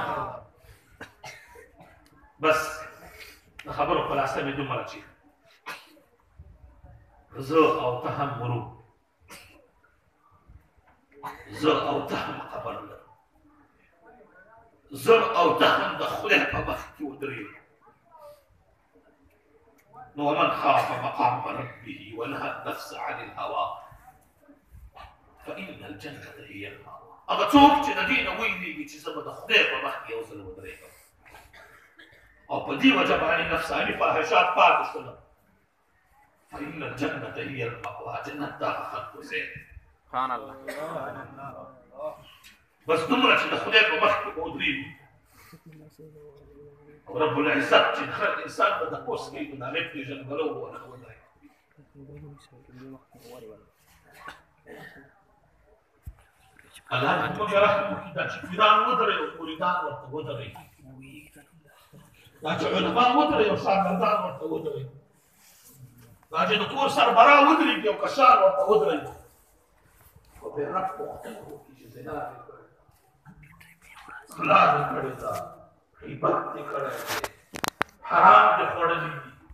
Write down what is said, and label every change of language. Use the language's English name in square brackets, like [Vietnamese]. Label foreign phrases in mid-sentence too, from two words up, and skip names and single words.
[Pashto] بس د خبرو خلاصه مې دومره چې زه او ته هم مرو، زه او ته هم قبر لرو، زه او ته هم د خدای په مخ کې ودرېږو. [Arabic] نو ومن خاف مقام ربه ونهى النفس عن الهوى فإن الجنة هي المأوى. [Pashto] هغه څوک چې د دې نه ویلېږي چې زه به د خدای په مخ کې یو ځل ودرېږم او په دې وجه باندې نفساني فاحشات پاتې شول، [Arabic] فإن الجنة هي المأوى. [Pashto] جنت دا خلق ځای. [Arabic] سبحان الله. [Pashto] بس دومره چې د خدای په مخ کې به ودرېږو او [Arabic] رب العزت [Pashto] چې هر انسان به تپوس کوي نو د هغې پېژندګلو به ورته ودرېږي. الله دې رحم وکړي دا چې پیران ودرې او مریدان ورته ودرې دا چې علما ودرې او شاګردان ورته ودرې دا چې د کور سربراه ودرېږي او کشان ورته ودرېږي خو بې رب پوښتنه وکړي چې زنا دې کړې غلا دې کړې ده غیبت دې کړی دی حرام دې خوړلی دي